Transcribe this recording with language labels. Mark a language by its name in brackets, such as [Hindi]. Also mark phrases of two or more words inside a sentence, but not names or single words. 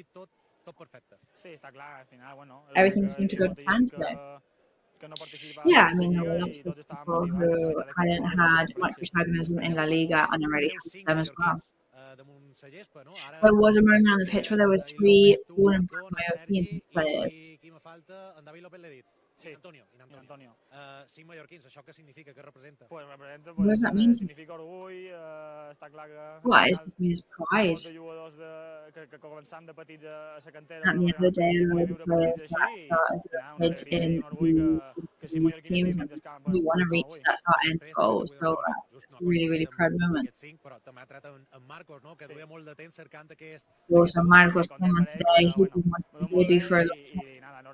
[English] Everything seemed to go to plan today. Yeah, I mean, there were lots of people who hadn't had much protagonism in La Liga, and I'm really happy for them as well. There was a moment on the pitch where there were 3 blue and black Mallorquin players. [Catalan] Sí, Antonio. 5 mallorquins, això què significa, què representa? Pues representa, [English] What does that mean? [Catalan] significa orgull, està clar que... [English] Well, it just means pride. [Catalan] Molts de jugadors que començant de petits a la cantera... [English] At the end of the day, a lot of the players that start as kids in the teams, we want to reach, that's our end goal. So it's a really, really proud moment. Also, Marcos came on today, he's been wanting to debut for a long time.